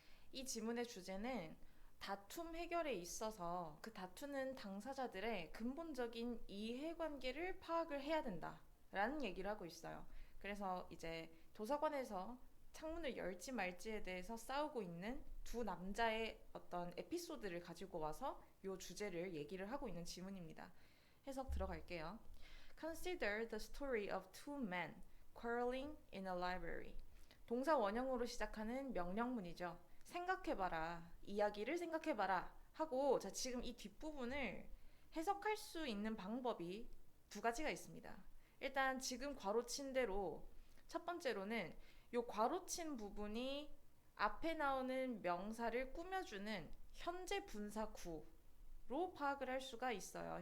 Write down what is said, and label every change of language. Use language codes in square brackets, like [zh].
[ko] 이 지문의 주제는 다툼 해결에 있어서 그 다투는 당사자들의 근본적인 이해관계를 파악을 해야 된다 라는 얘기를 하고 있어요. 그래서 이제 도서관에서 창문을 열지 말지에 대해서 싸우고 있는 두 남자의 어떤 에피소드를 가지고 와서 이 주제를 얘기를 하고 있는 지문입니다. 해석 들어갈게요. [en] Consider the story of two men quarreling in a library. [ko] 동사 원형으로 시작하는 명령문이죠. 생각해봐라. 이야기를 생각해봐라. 하고, 자, 지금 이 뒷부분을 해석할 수 있는 방법이 두 가지가 있습니다. 일단 지금 괄호친 대로 첫 번째로는 요 괄호친 부분이 앞에 나오는 명사를 꾸며주는 현재 분사구로 파악을 할 수가 있어요.